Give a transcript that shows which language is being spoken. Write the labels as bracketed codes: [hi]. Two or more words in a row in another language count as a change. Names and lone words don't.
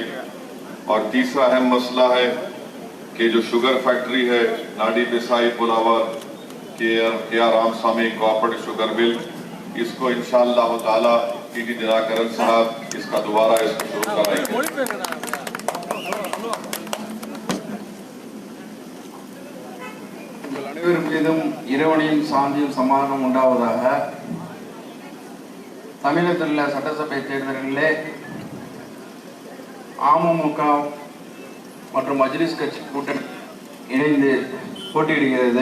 [hi] और तीसरा अहम मसला है कि जो शुगर फैक्ट्री है नाडी बिसाई पुलावर के रामस्वामी कोऑपरेटिव शुगर मिल, इसको [ar] إن شاء الله تعالى [hi] TT दिनाकरन साहब इसका दोबारा इसको शुरू कराएंगे। [ta] மீதும் இறைவனின் சாந்தியும் சமாதானம் உண்டாவதாக. தமிழகத்தில் உள்ள சட்டசபை தேர்தல்களிலே அமமுக மற்றும் மஜ்லிஸ் கட்சி கூட்டணி இணைந்து போட்டியிடுகிறது.